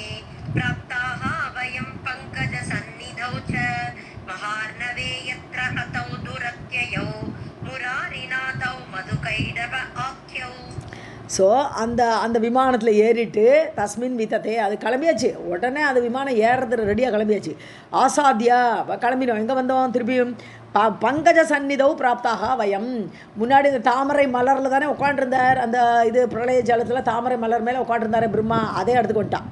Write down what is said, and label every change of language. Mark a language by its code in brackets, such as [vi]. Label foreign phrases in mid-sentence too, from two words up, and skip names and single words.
[sa] प्राप्ताः वयं पङ्कजसन्निधौ च महार्णवे यत्र हतौ दुरत्ययौ मुरारिनाथौ मधुकैडव आख्यौ. [ta] ஸோ அந்த விமானத்தில் ஏறிட்டு தஸ்மின் வித்தத்தை, அது கிளம்பியாச்சு. உடனே அந்த விமானம் ஏறுறது ரெடியாக கிளம்பியாச்சு. ஆசாத்தியா கிளம்பினோம். எங்கே வந்தோம் திருப்பியும்? [sa] पङ्कज सन्निधौ प्राप्ताः वयम्. [ta] முன்னாடி இந்த தாமரை மலரில் தானே உட்காண்டிருந்தார், அந்த இது பிரளய ஜலத்தில் தாமரை மலர் மேலே உட்காண்டிருந்தார் பிரம்மா, அதே இடத்துக்கு வந்துட்டான்.